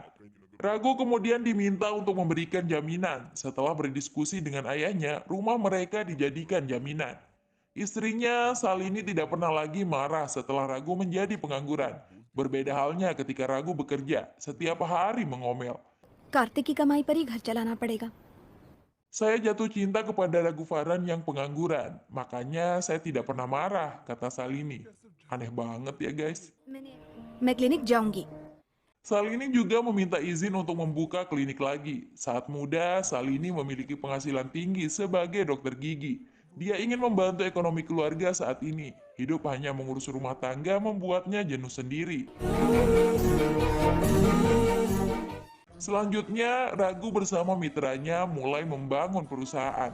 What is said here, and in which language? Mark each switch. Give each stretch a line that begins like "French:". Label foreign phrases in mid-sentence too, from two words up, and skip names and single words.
Indonesian: Ragu kemudian diminta untuk memberikan jaminan. Setelah berdiskusi dengan ayahnya, rumah mereka dijadikan jaminan. Istrinya, Salini, tidak pernah lagi marah setelah Ragu menjadi pengangguran. Berbeda halnya ketika Ragu bekerja, setiap hari ngomel.
Hindi: कार्तिक की कमाई पर ही घर चलाना पड़ेगा।
Indonesian: Saya jatuh cinta kepada Ragu Faran yang pengangguran, makanya saya tidak pernah marah, kata Salini. Aneh banget ya guys.
Hindi: मैं क्लिनिक जाऊंगी।
Indonesian: Salini juga meminta izin untuk membuka klinik lagi. Saat muda, Salini memiliki penghasilan tinggi sebagai dokter gigi. Dia ingin membantu ekonomi keluarga saat ini. Hidup hanya mengurus rumah tangga membuatnya jenuh sendiri. Selanjutnya, Ragu bersama mitranya mulai membangun perusahaan.